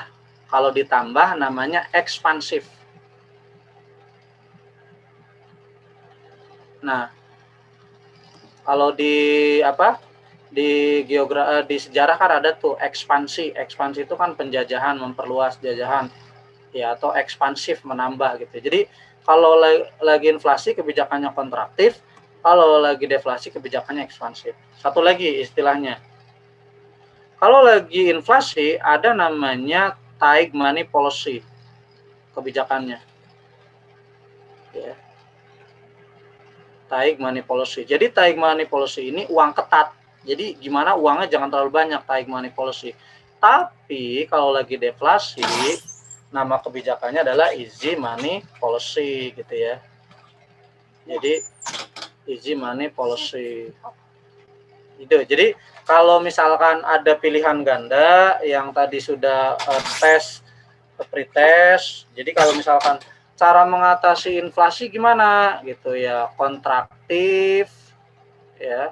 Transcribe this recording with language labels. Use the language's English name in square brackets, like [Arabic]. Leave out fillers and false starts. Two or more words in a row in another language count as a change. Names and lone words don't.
[Indonesian] Kalau ditambah namanya ekspansif. Nah, kalau di sejarah kan ada tuh ekspansi itu kan penjajahan, memperluas jajahan ya, atau ekspansif, menambah gitu. Jadi kalau lagi inflasi kebijakannya kontraktif, kalau lagi deflasi kebijakannya ekspansif. Satu lagi istilahnya, kalau lagi inflasi ada namanya [English] tight money policy [Indonesian] kebijakannya ya. [English] Tight money policy. [Indonesian] Jadi [English] tight money policy [Indonesian] ini uang ketat. Jadi gimana uangnya jangan terlalu banyak, [English] tight money policy. [Indonesian] Tapi kalau lagi deflasi, nama kebijakannya adalah [English] easy money policy [Indonesian] gitu ya. [English] Jadi easy money policy. [Indonesian] Itu. Jadi kalau misalkan ada pilihan ganda yang tadi sudah pretest. Jadi kalau misalkan cara mengatasi inflasi gimana gitu ya, kontraktif ya.